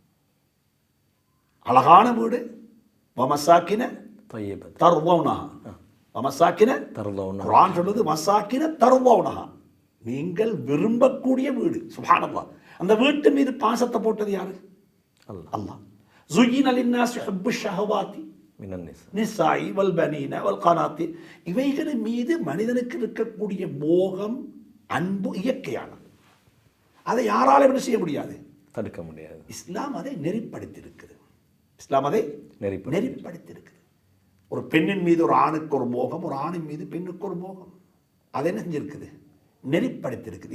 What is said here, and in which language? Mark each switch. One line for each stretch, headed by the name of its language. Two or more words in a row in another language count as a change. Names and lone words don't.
Tamil: அழகான வீடு,
Arabic: ومساكن ترضونها, ومساكن ترضونها,
Tamil: குர்ஆன் சொல்லுது
Arabic: مساكن ترضونها,
Tamil: நீங்கள் விரும்பக்கூடிய வீடு. சுப்ஹானல்லாஹ், அந்த வீட்டு மீது பாசத்தை போட்டது யாரு? அல்லாஹ்.
Arabic: زُيِّنَ لِلنَّاسِ حُبُّ الشَّهَوَاتِ مِنَ النِّسَاءِ وَالْبَنِينَ وَالْقَنَاطِيرِ,
Tamil: இவைகளின் மீது மனிதனுக்கு இருக்கக்கூடிய மோகம், அன்பு இயற்கையானது. அதை யாராலும் என்ன செய்ய முடியாது, தடுக்க முடியாது. இஸ்லாம் அதை நெறிப்படுத்தியிருக்கிறது. இஸ்லாம் அதை நெறிப்படுத்தியிருக்கிறது. ஒரு பெண்ணின் மீது ஒரு ஆணுக்கு ஒரு மோகம், ஒரு ஆணின் மீது பெண்ணுக்கு ஒரு மோகம், அதை என்ன செஞ்சிருக்குது, நெறிப்படுத்தியிருக்குது.